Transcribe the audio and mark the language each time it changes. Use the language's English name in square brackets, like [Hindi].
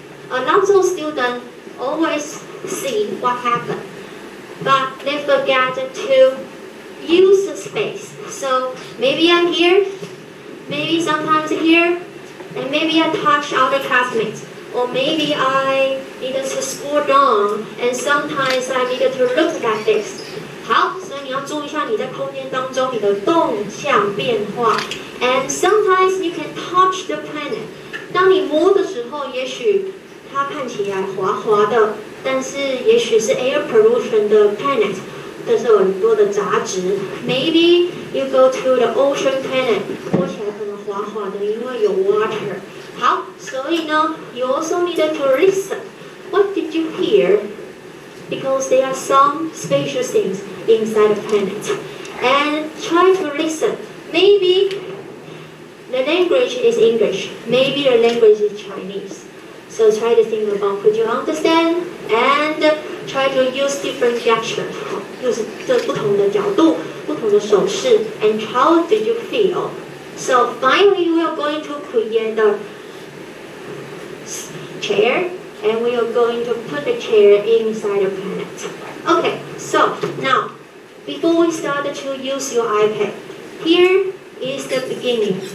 [English] Lots of students always see what happened, but they forget to use the space. So maybe I'm here, maybe sometimes here, and maybe I touch other classmates, or maybe I needed to scroll down, and sometimes I needed to look at this. [Chinese] 好，所以你要注意一下你在空间当中你的动向变化。 [English] And sometimes you can touch the planet. [Chinese] 当你摸的时候，也许它看起来滑滑的，但是也许是 [English] air pollution [Chinese] 的 planet， 但是有很多的杂质。 [English] Maybe you go to the ocean planet， [Chinese] 摸起来可能滑滑的，因为有 [English] water。 [Chinese] 好，所以呢 [English] ，you also need to listen. What did you hear? Because there are some special things inside the planet, and try to listen. Maybe the language is English. Maybe the language is Chinese. So try to think about could you understand and try to use different gestures. [Chinese] 用这不同的角度、不同的手势 [English] and how did you feel? So finally we are going to create the chair and we are going to put the chair inside the planet. Okay, so now before we start to use your iPad, here is the beginning.